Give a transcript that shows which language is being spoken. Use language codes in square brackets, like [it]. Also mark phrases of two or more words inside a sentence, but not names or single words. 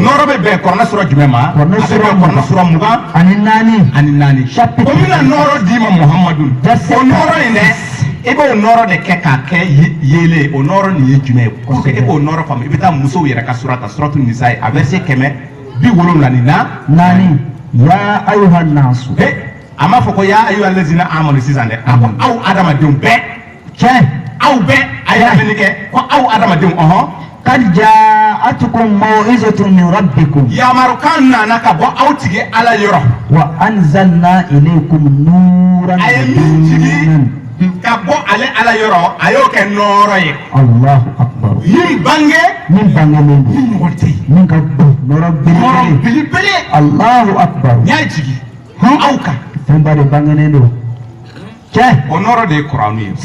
[bm] nɔɔrɔ bɛ bɛn kɔrɔnɛ sura jumɛn ma a bɛ bɛn kɔrɔnɛ sura 20 ani 4 o bɛna nɔɔrɔ d'i ma Muhamadu o nɔɔrɔ in dɛ i b'o nɔɔrɔ de kɛ k'a kɛ yeelen o nɔɔrɔ nin ye jumɛn ye [fr] pour que [bm] e k'o nɔɔrɔ faamu i bɛ taa musow yɛrɛ ka sura ta suratu nisa ye a verset 174 [ar] يا أيها الناس [bm] a m'a fɔ ko [ar] يا أيها الذين آمنوا [bm] sisan dɛ a ko aw adamadenw bɛɛ aw bɛɛ a ye lamɛnni kɛ ko aw adamadenw [ar] قد جاءتكم موعظة من ربكم [bm] yamarukan nana ka bɔ aw tigi Ala yɔrɔ [ar] وأنزلنا إليكم نورا [bm] a ye min jigi ka bɔ ale Ala yɔrɔ a y'o kɛ nɔɔrɔ ye [ar] الله أكبر [bm] min bangelen don ni ɲɔgɔn tɛ min ka bon nɔrɔ belebele [ar] الله أكبر [bm] n y'a jigi aw kan fɛnba de bangenen don o nɔɔrɔ de ye Kuranu ye